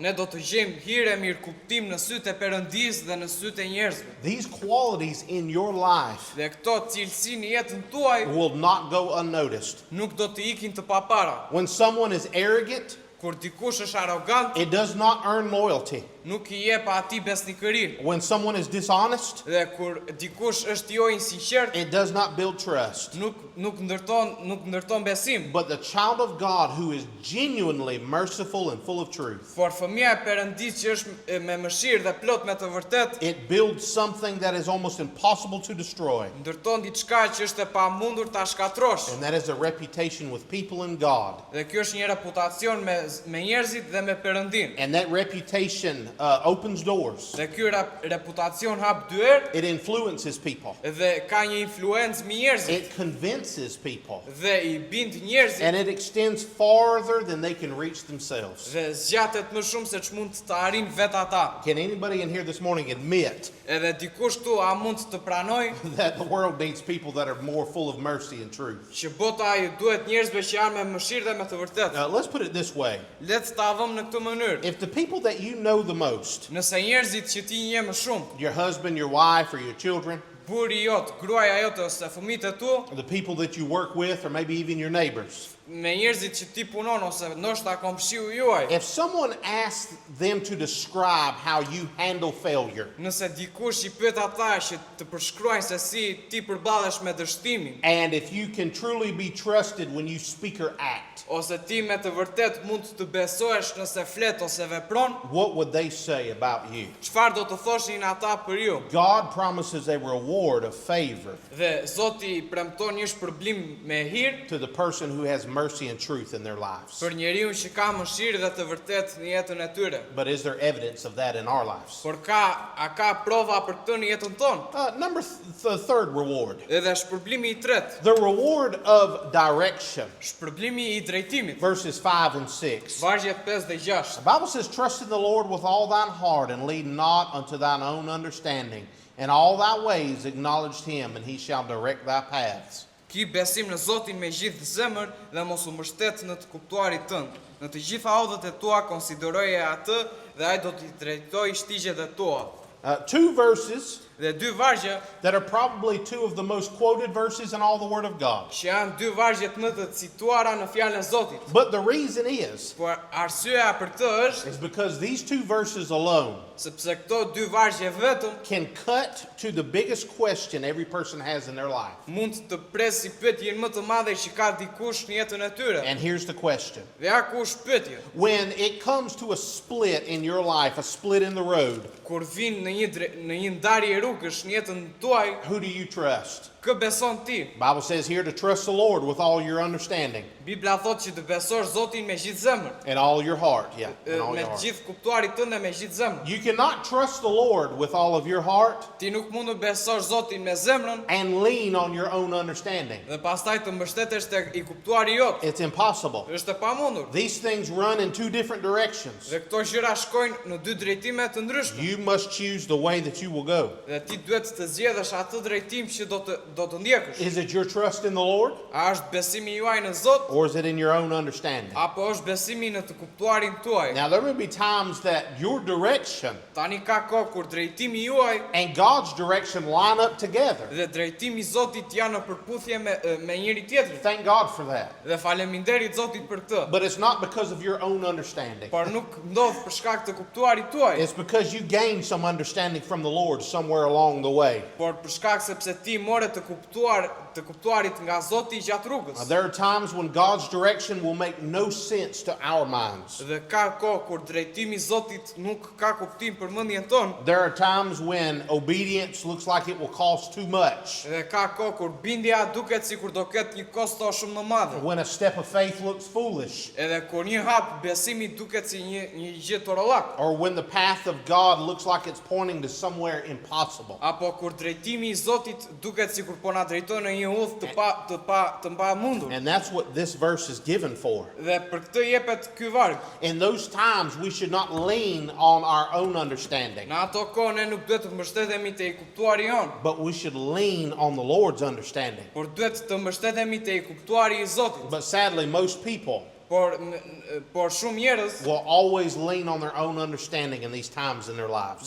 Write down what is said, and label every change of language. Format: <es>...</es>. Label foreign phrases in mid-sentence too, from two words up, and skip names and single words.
<sq>ne do të gjejmë hir e mirë kuptim në sytë e Perëndisë dhe në sytë e njerëzve.</sq> <en>These qualities in your life</en> <sq>Dhe këto cilësi në jetën tuaj</sq> <en>will not go unnoticed.</en> <sq>nuk do të ikin të papara.</sq> <en>When someone is arrogant,</en> <sq>Kur dikush është arrogant,</sq> <en>it does not earn loyalty.</en> <sq>nuk I jep atij besnikërinë.</sq> <en>When someone is dishonest,</en> <sq>Dhe kur dikush është jo I sinqert,</sq> <en>it does not build trust.</en> <sq>nuk ndërton besim.</sq> <en>But the child of God who is genuinely merciful and full of truth,</en> <sq>Por fëmia e Perëndisë që është me mëshirë dhe plot me të vërtet,</sq> <en>it builds something that is almost impossible to destroy.</en> <sq>ndërton diçka që është e pamundur ta shkatrosh.</sq> <en>And that is a reputation with people and God.</en> <sq>Dhe kjo është një reputacion me njerëzit dhe me Perëndin.</sq> <en>And that reputation opens doors.</en> <sq>Dhe ky reputacion hap dyer</sq> <en>It influences people.</en> <sq>dhe ka një influencë mbi njerëzit</sq> <en>It convinces people.</en> <sq>dhe I bind njerëzit</sq> <en>And it extends farther than they can reach themselves.</en> <sq>dhe zgjatet më shumë se ç'mund të arrin vet ata.</sq> <en>Can anybody in here this morning admit</en> <sq>Edhe dikush këtu a mund të pranoj</sq> <en>that the world needs people that are more full of mercy and truth?</en> <sq>që bota I duhet njerëzve që janë me mëshirë dhe me të vërtetë.</sq> <en>Let's put it this way.</en> <sq>Le të ta vëmë në këtë mënyrë.</sq> <en>If the people that you know the most,</en> <sq>Nëse njerëzit që ti njeh më shumë,</sq> <en>your husband, your wife, or your children,</en> <sq>buri jot, gruaja jote ose fëmijët e tu,</sq> <en>the people that you work with, or maybe even your neighbors,</en> <sq>me njerëzit që ti punon ose ndoshta komshiu juaj,</sq> <en>if someone asks them to describe how you handle failure,</en> <sq>nëse dikush I pyet ata që të përshkruajnë se si ti përballesh me dështimin,</sq> <en>and if you can truly be trusted when you speak or act,</en> <sq>ose ti me të vërtet mund të besohesh nëse flet ose vepron,</sq> <en>what would they say about you?</en> <sq>çfarë do të thoshin ata për ju?</sq> <en>God promises a reward of favor</en> <sq>Dhe Zoti premton një shpërblim me hir</sq> <en>to the person who has mercy and truth in their lives.</en> <sq>për njeriu që ka mëshirë dhe të vërtet në jetën e tyre.</sq> <en>But is there evidence of that in our lives?</en> <sq>Por a ka prova për këtë në jetën tonë?</sq> <en>The third reward,</en> <sq>Edhe shpërblimi I tretë,</sq> <en>the reward of direction,</en> <sq>shpërblimi I drejtimit.</sq> <en>verses 5 and 6.</en> <sq>Vargjet 5 dhe 6.</sq> <en>The Bible says, trust in the Lord with all thine heart and lean not unto thine own understanding. In all thy ways acknowledge him, and he shall direct thy paths.</en> <sq>Ki besim në Zotin me gjithë zemër dhe mos u mbështet në të kuptuarit tënd. Në të gjitha odhët e tua konsideroje atë dhe ai do t'i drejtojë shtigjet e tua.</sq> <en>Two verses</en> <sq>Dhe dy vargje</sq> <en>that are probably two of the most quoted verses in all the Word of God.</en> <sq>që janë dy vargjet më të cituara në fjalën e Zotit.</sq> <en>But the reason is</en> <sq>Por arsyeja për këtë është</sq> <en>because these two verses alone</en> <sq>sepse këto dy vargje vetëm</sq> <en>can cut to the biggest question every person has in their life.</en> <sq>mund të presi pyetjen më të madhe që ka dikush në jetën e tyre.</sq> <en>And here's the question.</en> <sq>Dhe ja ku është pyetja.</sq> <en>When it comes to a split in your life, a split in the road,</en> <sq>Kur vin në një ndarje rrugësh në jetën tuaj,</sq> <en>who do you trust?</en> <sq>kë beson ti?</sq> <en>The Bible says here to trust the Lord with all your understanding</en> <sq>Bibla thot që të besosh Zotin me gjithë zemër,</sq> <en>and all your heart. Yeah, and all</en> <sq>me</sq> <en>your heart.</en> <sq>gjithë kuptuarit tënd dhe me gjithë zemër.</sq> <en>You cannot trust the Lord with all of your heart</en> <sq>Ti nuk mund të besosh Zotin me zemrën</sq> <en>and lean on your own understanding.</en> <sq>dhe pastaj të mbështetesh tek I kuptuari jot.</sq> <en>It's impossible.</en> <sq>Është e pamundur.</sq> <en>These things run in two different directions.</en> <sq>Dhe këto gjëra shkojnë në dy drejtime të ndryshme.</sq> <en>You must choose the way that you will go.</en> <sq>Dhe ti duhet të zgjedhësh atë drejtim që do të ndjekësh.</sq> <en>Is it your trust in the Lord</en> <sq>A është besimi juaj në Zot</sq> <en>or is it in your own understanding?</en> <sq>apo është besimi në të kuptuarin tuaj?</sq> <en>Now, there will be times that your direction</en> <sq>Tani ka kohë kur drejtimi juaj</sq> <en>and God's direction line up together.</en> <sq>dhe drejtimi I Zotit janë në përputhje me njëri tjetrin.</sq> <en>Thank God for that.</en> <sq>Dhe faleminderit Zotit për këtë.</sq> <en>But it's not because of your own understanding.</en> <sq>Por nuk ndodh për shkak të kuptuarit tuaj,</sq> <en>It's because you gained some understanding from the Lord somewhere along the way.</en> <sq>por për shkak sepse ti more të të kuptuarit nga Zoti gjatë rrugës.</sq> <en>There are times when God's direction will make no sense to our minds.</en> <sq>Dhe ka kohë kur drejtimi I Zotit nuk ka kuptim për mendjen tonë.</sq> <en>There are times when obedience looks like it will cost too much.</en> <sq>Dhe ka kohë kur bindja duket sikur do ketë një kosto shumë të madhe.</sq> <en>When a step of faith looks foolish.</en> <sq>Edhe kur një hap besimi duket si një gjë torollak.</sq> <en>Or when the path of God looks like it's pointing to somewhere impossible.</en> <sq>Apo kur drejtimi I Zotit duket sikur po na drejton në një udhë të pamundur.</sq> <en>And that's what this verse is given for.</en> <sq>Dhe për këtë jepet ky varg.</sq> <en>In those times we should not lean on our own understanding,</en> <sq>Në ato kohë ne nuk duhet të mbështetemi te I kuptuari jon,</sq> <en>but we should lean on the Lord's understanding.</en> <sq>por duhet të mbështetemi te I kuptuari I Zotit.</sq> <en>But sadly, most people</en> <sq>Por shumë njerëz</sq> <en>will always lean on their own understanding in these times in their lives.</en>